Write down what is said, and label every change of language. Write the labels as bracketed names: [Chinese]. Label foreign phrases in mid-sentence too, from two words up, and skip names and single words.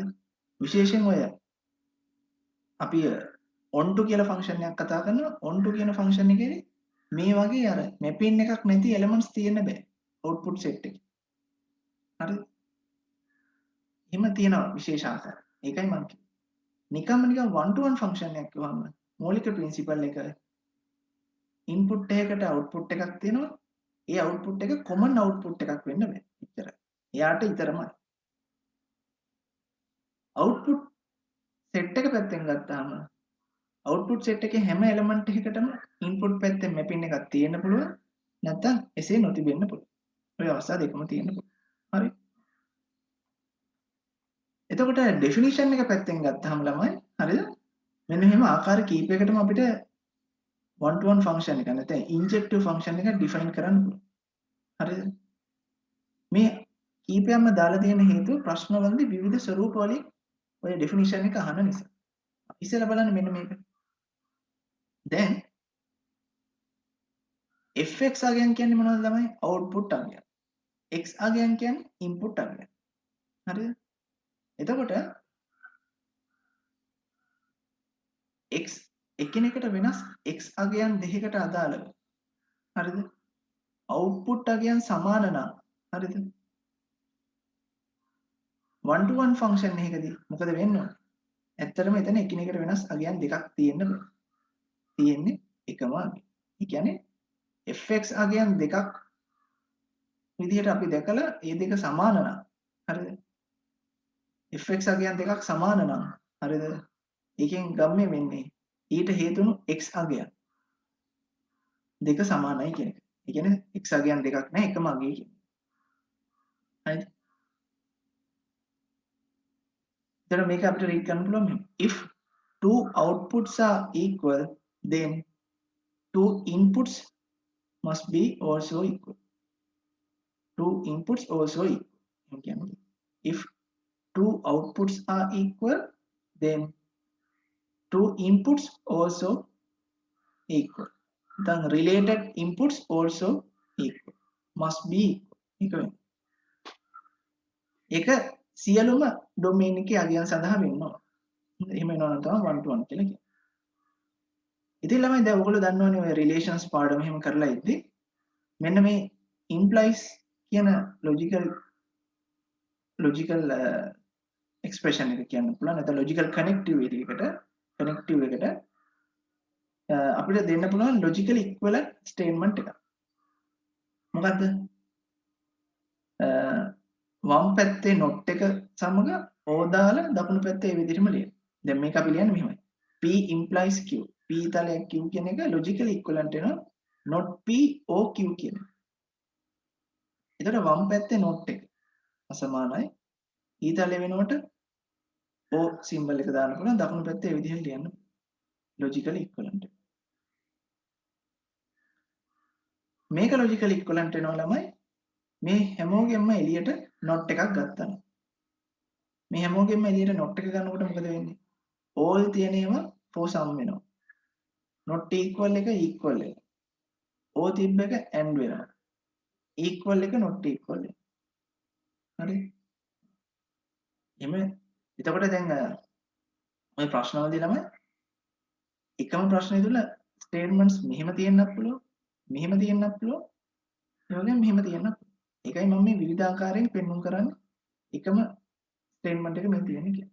[Sinhala] විශේෂයෙන් ඔය අපි onto කියලා ෆන්ක්ෂන් එකක් කතා කරනවා. onto කියන ෆන්ක්ෂන් එකේදී මේ වගේ අර mapping එකක් නැති elements තියෙන්න බෑ [English] output set [Sinhala] එකේ. හරිද? එහෙම තියෙනවා විශේෂ ආකාර. ඒකයි මම කිව්වේ. නිකන් [English] one to one [Sinhala] ෆන්ක්ෂන් එකක් කිව්වම මූලික ප්‍රින්සිපල් එක input එකකට output එකක් තියෙනවා. ඒ output එක common output එකක් වෙන්න බෑ. එච්චරයි. එයාට විතරමයි. [English] output set [Sinhala] එක පැත්තෙන් ගත්තාම [English] output set [Sinhala] එකේ හැම element එකකටම input පැත්තේ mapping එකක් තියෙන්න පුළුවන්. නැත්නම් එසේ නොතිබෙන්න පුළුවන්. ඔය අවස්ථා දෙකම තියෙන්න පුළුවන්. හරි. එතකොට definition එක පැත්තෙන් ගත්තාම ළමයි හරිද? මෙන්න මෙහෙම ආකාර කීපයකටම අපිට [English] one to one function [Sinhala] එක නැත්නම් [English] injective function [Sinhala] එක define කරන්න පුළුවන්. හරිද? මේ කීපයක්ම දාලා තියෙන හේතුව ප්‍රශ්නවලදී විවිධ ස්වරූප වලින් ඔය definition එක අහන නිසා. ඉස්සෙල්ලා බලන්න මෙන්න මේක. දැන් fx අගයන් කියන්නේ මොනවද ළමයි? output අගයන්. x අගයන් කියන්නේ input අගයන්. හරිද? එතකොට x එකිනෙකට වෙනස් x අගයන් දෙකකට අදාළව හරිද? output අගයන් සමාන නම් හරිද? [English] one to one function [Sinhala] එකකදී මොකද වෙන්නේ? ඇත්තටම එතන එකිනෙකට වෙනස් අගයන් දෙකක් තියෙන්න බෑ. තියෙන්නේ එකම අගය. ඒ කියන්නේ fx අගයන් දෙකක් විදිහට අපි දැකලා මේ දෙක සමාන නම් හරිද? fx අගයන් දෙකක් සමාන නම් හරිද? ඒකෙන් ගම්මේ වෙන්නේ ඊට හේතුණු x අගයන් දෙක සමානයි කියන එක. ඒ කියන්නේ x අගයන් දෙකක් නැහැ එකම අගය කියන්නේ. [English] හරිද? then [Sinhala] මේක අපිට රීඩ් කරන්න පුළුවන් [English] if two outputs are equal then two inputs must be also equal. Two inputs also equal. If two outputs are equal then two inputs also equal. then related inputs also equal must be equal [Sinhala] ඒක සියලුම ඩොමේන් එකේ අගයන් සඳහා වෙන්න ඕන. එහෙම වෙනවා නම් තමයි 1 to 1 කියලා කියන්නේ. ඉතින් ළමයි දැන් ඔයගොල්ලෝ දන්නවනේ ඔය රිලේෂන්ස් පාඩම එහෙම කරලා ඉද්දි මෙන්න මේ implies කියන [English] logical expression [Sinhala] එක කියන්න පුළුවන්. නැත්නම් [English] logical connective [Sinhala] එකට අපිට දෙන්න පුළුවන් [English] logical equivalent statement [Sinhala] එකක්. මොකද්ද? වම් පැත්තේ not එක සමග O දාලා දකුණු පැත්තේ ඒ විදිහටම ලියන්න. දැන් මේක අපි ලියන්නේ මෙහෙමයි. [English] P implies Q. [Sinhala] P තලයක් Q කියන එක [English] logical equivalent [Sinhala] වෙනවා [English] not P O Q [Sinhala] කියන එක. එතකොට වම් පැත්තේ not එක අසමානයි. E තලය වෙනකොට [English] O symbol [Sinhala] එක දාන්න පුළුවන්. දකුණු පැත්තේ ඒ විදිහට ලියන්න. [English] logical equivalent. මේක logical equivalent [Sinhala] වෙනවා ළමයි. මේ හැමෝගෙම එළියට not එකක් ගත්තා. මේ හැමෝගෙම එළියට not එක ගන්නකොට මොකද වෙන්නේ? [English] all [Sinhala] තියෙන ඒවා [English] for sum වෙනවා. not equal එක equal එක. [Sinhala] O තිබ්බ එක and වෙනවා. equal එක [English] not equal [Sinhala] එක. හරි? එහෙම එතකොට දැන් ඔය ප්‍රශ්නවලදී ළමයි එකම ප්‍රශ්නේ තුල statements මෙහෙම තියෙන්නත් පුළුවන්. මෙහෙම තියෙන්නත් පුළුවන්. ඒ වගේම මෙහෙම තියෙන්නත් පුළුවන්. ඒකයි මම මේ විවිධාකාරයෙන් පෙන්වුම් කරන්නේ එකම statement එක මේ තියෙන්නේ කියලා.